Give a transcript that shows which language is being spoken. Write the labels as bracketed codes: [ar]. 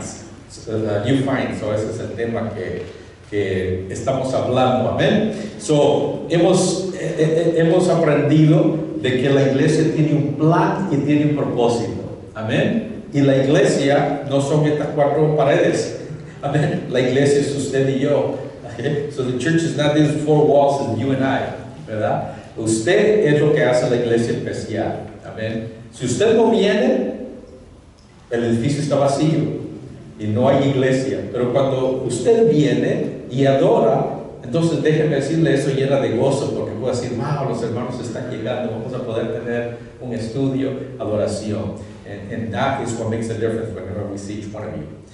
[es] Ese es el tema que estamos hablando, amén. Hemos aprendido de que la iglesia tiene un plan y tiene un propósito, amén. Y la iglesia no son estas cuatro paredes, amén. La iglesia es usted y yo, okay? [en] So the church is not these four walls, it's you and I, ¿verdad? [es] Usted es lo que hace la iglesia especial, amén. Si usted no viene, el edificio está vacío y no hay iglesia, pero cuando usted viene y adora, entonces déjeme decirle, eso llena de gozo, porque puedo decir, wow, los hermanos están llegando, vamos a poder tener un estudio, adoración, [en] and that is what makes a difference whenever we see each one of you.